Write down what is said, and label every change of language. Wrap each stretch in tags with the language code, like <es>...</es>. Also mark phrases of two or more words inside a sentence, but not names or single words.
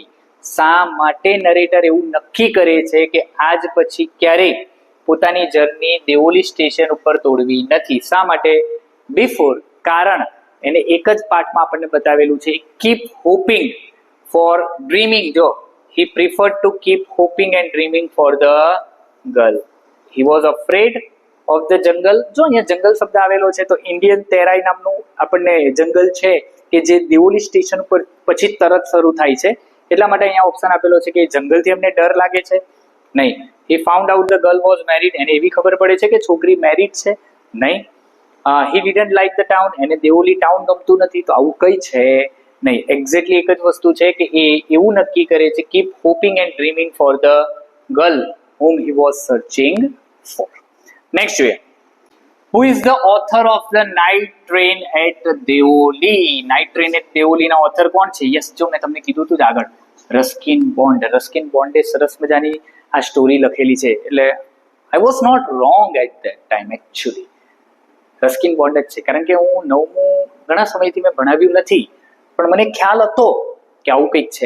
<gu>શા માટે નરેટર એવું નક્કી કરે છે કે આજ પછી ક્યારેય પોતાની જર્ની દેવોલી સ્ટેશન ઉપર તોડવી નથી? શા માટે? બિફોર, કારણ એને એક જ પાઠમાં આપણને બતાવેલું છે,</gu> <en>keep hoping for dreaming. જો he preferred to keep hoping and dreaming for the girl. He was afraid of the jungle.</en> <gu>જો અહીંયા જંગલ શબ્દ આવેલો છે તો ઇન્ડિયન તેરાઈ નામનું આપણને જંગલ છે કે જે દેવોલી સ્ટેશન ઉપર પછી તરત શરૂ થાય છે, એટલા માટે અહીંયા ઓપ્શન આપેલો છે કે જંગલથી એમને ડર લાગે છે? નહીં.</gu> <en>he found out the girl was married.</en> <gu>એને એવી ખબર પડે છે કે છોકરી મેરિડ છે? નહીં.</gu> <en>he didn't like the town.</en> <gu>એને દેવોલી ટાઉન ગમતું નથી. તો આવું કઈ છે નહીં. એક્ઝેક્ટલી એક જ વસ્તુ છે કે એ એવું નક્કી કરે છે,</gu> <en>keep hoping and dreaming for the girl whom he was searching for.</en> <gu>નેક્સ્ટ જોઈએ,</gu> <en>who is the author of the night train at દેવોલી?</en> <gu>નાઇટ ટ્રેન એટ દેવોલીના ઓથર કોણ છે? યસ, જો મેં તમને કીધું હતું આગળ, રસ્કિન બોન્ડ. રસ્કિન બોન્ડે સરસ મજાની આ સ્ટોરી લખેલી છે.</gu> <en>એટલે I was not wrong at that time.</en> <gu>એકચ્યુઅલી રસ્કિન બોન્ડ જ છે, કારણ કે હું 9મું ઘણા સમયથી મેં ભણાવ્યું નથી, પણ મને ખ્યાલ હતો કે આવું કંઈક છે.</gu>